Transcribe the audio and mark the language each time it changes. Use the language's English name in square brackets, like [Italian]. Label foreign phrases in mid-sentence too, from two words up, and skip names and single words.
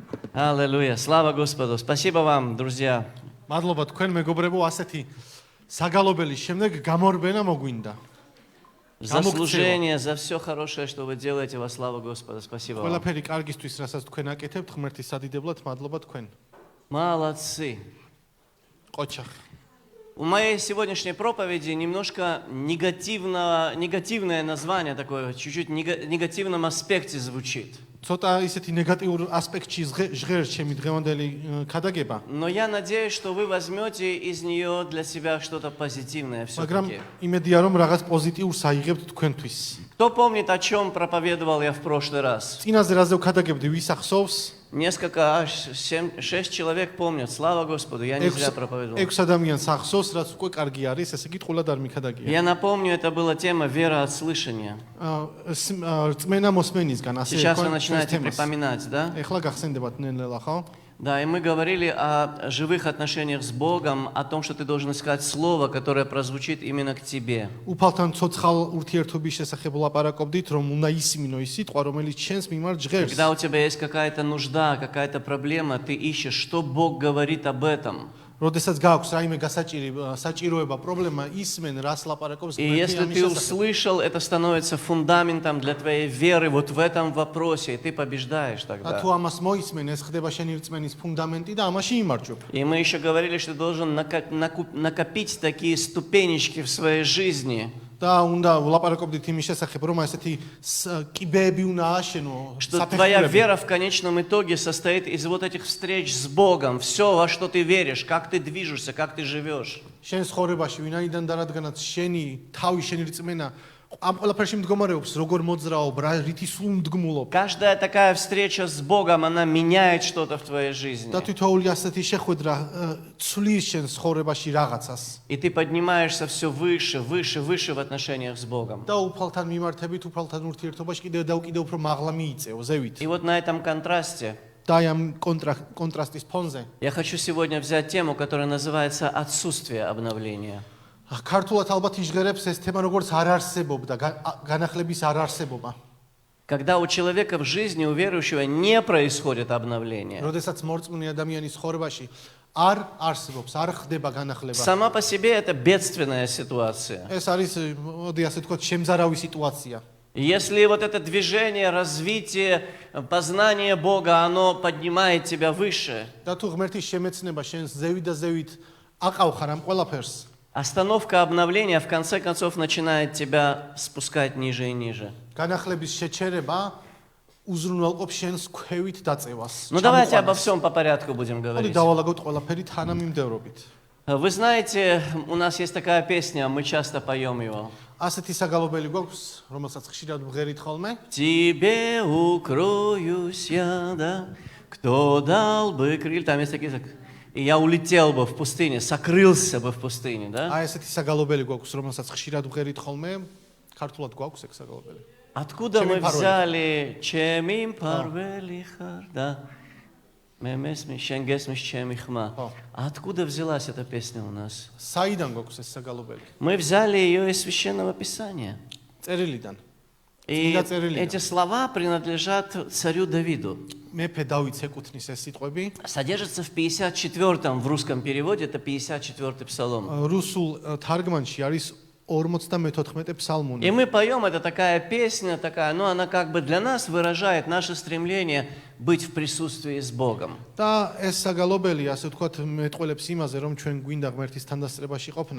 [Russian] Аллилуйя. Слава Господу. Спасибо вам, друзья. [Georgian] მადლობა თქვენ მეგობრებო, ასეთი საგალობელის შემდეგ გამორბენა მოგვინდა. [Russian] Заслужение за все хорошее, что вы делаете во славу Господа. Спасибо вам. [Georgian] ყველაფერი კარგისთვის, რასაც თქვენ აკეთებთ, ღმერთის სადიდებლად მადლობა თქვენ. [Russian] Молодцы. [Georgian] ყოჩახ. [Russian] У моей сегодняшней проповеди немножко негативное название такое, чуть-чуть негативном аспекте звучит. [Georgian] ცოტა ისეთი ნეგატიურ ასპექტში ჟღერს ჩემი დღევანდელი ქადაგება. [Russian] Но я надеюсь, что вы возьмете из нее для себя что-то позитивное [Georgian] მაგრამ [Russian] все-таки. [Georgian] იმედია რომ რაღაც პოზიტიურს აიღებთ თქვენთვის. [Russian] Кто помнит, о чем проповедовал я в прошлый раз? [Georgian] წინაზე რაზე ვქადაგებდი, ვის ახსოვს? [Russian] Несколько, 6 человек помнят. Слава Господу, я не зря проповедовал. [Georgian] 6 ადამიანს ახსოვს, რაც უკვე კარგი არის, ესე იგი ყულად არ მიქადაგია. [Russian] Я напомню, это была тема вера от слышания. [Georgian] წმენა მოსმენისგან, ასე [Russian] Сейчас вы начинаете припоминать, да? [Georgian] ეხლა გახსენდებათ ნელ-ნელა, ხო? [Russian] Да, и мы говорили о живых отношениях с Богом, о том, что ты должен искать слово, которое прозвучит именно к тебе. [Georgian] უფალთან ცოცხალ ურთიერთობის შესახებ ლაპარაკობდით, რომ უნდა ისმინო ის სიტყვა, რომელიც ჩვენს მიმართ ჟღერს. [Russian] Когда у тебя есть какая-то нужда, какая-то проблема, ты ищешь, что Бог говорит об этом. [Georgian] როდესაც გააქვს რაიმე საჭიროება, პრობლემა, ისმენ რას ლაპარაკობს [Russian] И если ты услышал, это становится фундаментом для твоей веры вот в этом вопросе, и ты побеждаешь тогда. [Georgian] თუ ამას მოისმენ, ეს ხდება შენი რწმენის ფუნდამენტი და ამაში იმარჯვებ. [Russian] И мы еще говорили, что ты должен накопить такие ступенечки в своей жизни. [Georgian] და უნდა ვლაპარაკობდით იმის შესახებ, რომ ესეთი კიბეები უნდა ააშენო. [Russian] Что твоя вера в конечном итоге состоит из вот этих встреч с Богом. Все, во что ты веришь, как ты движешься, как ты живешь. [Georgian] შენ ცხოვრებაში ვინაიდან და რადგანაც შენი თავი, შენი რწმენა ამ ყველაფერში მდგომარეობს, როგორ მოძრაობ, რითი სულ მდგმულობ. [Russian] Каждая такая встреча с Богом, она меняет что-то в твоей жизни. [Georgian] და თითოეული ასეთი შეხვედრა ცვლის შენ ცხოვრებაში რაღაცას. [Russian] И ты поднимаешься все выше, выше, выше в отношениях с Богом. [Georgian] და უფალთან მიმართებით, უფალთან ურთიერთობაში კიდევ და კიდევ უფრო მაღლა მიიწევ, ზევით. [Russian] И вот на этом контрасте [Georgian] და ამ კონტრასტის ფონზე [Russian] я хочу сегодня взять тему, которая называется «Отсутствие обновления». [Georgian] ქართულად ალბათ იშღერებს ეს თემა როგორც არ არსებობდა, განახლების არ არსებობა. [Russian] Когда у человека в жизни, у верующего, не происходит обновление. [Georgian] როდესაც მორწმუნე ადამიანის ცხოვრებაში არ არსებობს, არ ხდება განახლება. [Russian] Сама по себе это бедственная ситуация. [Georgian] ეს არის, მოდი ასე ვთქვათ, შემზარავი სიტუაცია. [Russian] Если вот это движение, развитие, познание Бога, оно поднимает тебя выше, [Georgian] და თუ ღმერთის შემეცნება შენს ზევით და ზევით აყავხარ ამ ყველაფერს, [Russian] остановка обновления в конце концов начинает тебя спускать ниже и ниже. [Georgian] განახლების შეჩერება უზრუნველყოფს შენს ქვევით დაწევას. [Russian] Ну давайте обо всем по порядку будем [Georgian] მოდი [Russian] говорить. [Georgian] დავალაგოთ ყველაფერი თანამიმდევრობით. [Russian] Вы знаете, у нас есть такая песня, мы часто поем его. [Georgian] ასეთი საგალობელი გვაქვს, რომელსაც ხშირად ვღერით ხოლმე. [Russian] Тебе укроюсь я, да, кто дал бы крылья, там есть такие, и я улетел бы в пустыне, сокрылся бы в пустыне, да? [Georgian] აი ესეთი საგალობელი გვაქვს, რომელსაც ხშირად ვღერით ხოლმე. ქართულად გვაქვს ეგ საგალობელი. [Russian] Откуда мы взяли [Georgian] ჩემი მფარველი ხარ, [Russian] да? [Georgian] მე მესმის შენ გესმის ჩემი ხმა. [Russian] Откуда взялась эта песня у нас? [Georgian] საიდან გვაქვს ეს საგალობელი? [Russian] Мы взяли ее из Священного Писания. [Georgian] წერილიდან. [Russian] И эти слова принадлежат царю Давиду. [Georgian] მეფე დავითს ეკუთვნის ეს სიტყვები. [Russian] Содержится в 54-м в русском переводе, это 54-й псалом. [Georgian] რუსულ თარგმანში არის 54 псалмуни. [Russian] И мы поем, это такая песня, такая, ну она как бы для нас выражает наше стремление быть в присутствии с Богом. [Georgian] და ეს საგალობელი, ასე ვთქვათ, მეტყველებს იმაზე, რომ ჩვენ გვინდა ღმერთის თანდასწრებაში ყოფნა.